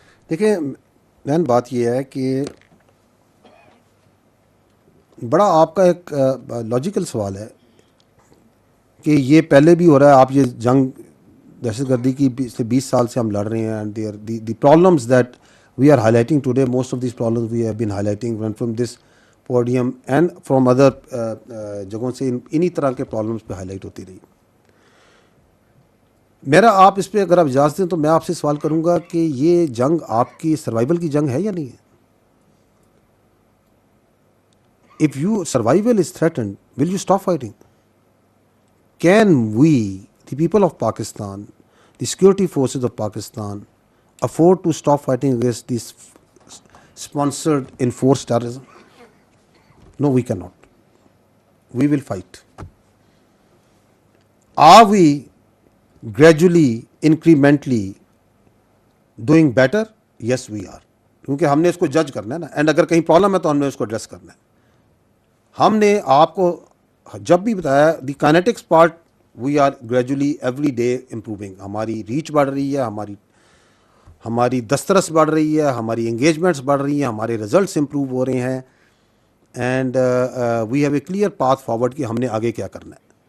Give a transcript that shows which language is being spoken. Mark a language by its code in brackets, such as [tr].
[ur] دیکھیں مین بات یہ ہے کہ بڑا آپ کا ایک لاجیکل سوال ہے کہ یہ پہلے بھی ہو رہا ہے. آپ یہ جنگ دہشت گردی کی پچھلے 20 سال سے ہم لڑ رہے ہیں, [en] and the problems that we are highlighting today, most of these problems we have been highlighting from this podium and from other [ur] جگہوں سے انہی طرح کے پرابلمس پہ ہائی لائٹ ہوتی رہی. میرا آپ اس پہ اگر آپ اجازت دیں تو میں آپ سے سوال کروں گا کہ یہ جنگ آپ کی سروائیول کی جنگ ہے یا نہیں ہے؟ [en] If your survival is threatened, will you stop fighting? Can we, the people of Pakistan, the security forces of Pakistan, afford to stop fighting against this sponsored, enforced terrorism? No, we cannot. We will fight. Are we gradually, incrementally doing better? Yes, we are. [ur] کیونکہ ہم نے اس کو جج کرنا ہے نا, and اگر کہیں پرابلم ہے تو ہم نے اس کو ایڈریس کرنا ہے. ہم نے آپ کو جب بھی بتایا [en] The kinetics part, we are gradually every day improving. [ur] ہماری ریچ بڑھ رہی ہے, ہماری دسترس بڑھ رہی ہے, ہماری انگیجمنٹس بڑھ رہی ہیں, ہمارے ریزلٹس امپروو ہو رہے ہیں, [en] and we have a clear path forward [ur] کہ ہم نے آگے کیا کرنا ہے.